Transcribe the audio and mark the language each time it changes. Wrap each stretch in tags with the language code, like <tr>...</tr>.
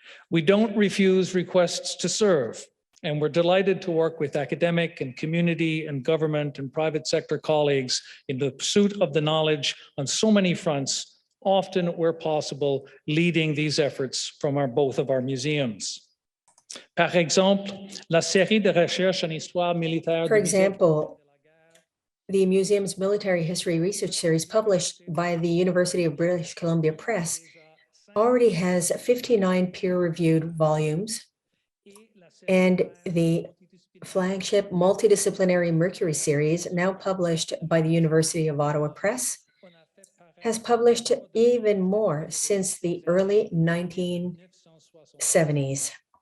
<en>We don't refuse requests to serve, and we're delighted to work with academic and community and government and private sector colleagues in the pursuit of the knowledge on so many fronts, often where possible, leading these efforts from both of our museums.</en> <fr>Par exemple, la série de recherche en histoire militaire.</fr> <en>For example, the museum's military history research series published by the University of British Columbia Press already has 59 peer-reviewed volumes, and the flagship multidisciplinary Mercury series, now published by the University of Ottawa Press, has published even more since the early 1970s.</en>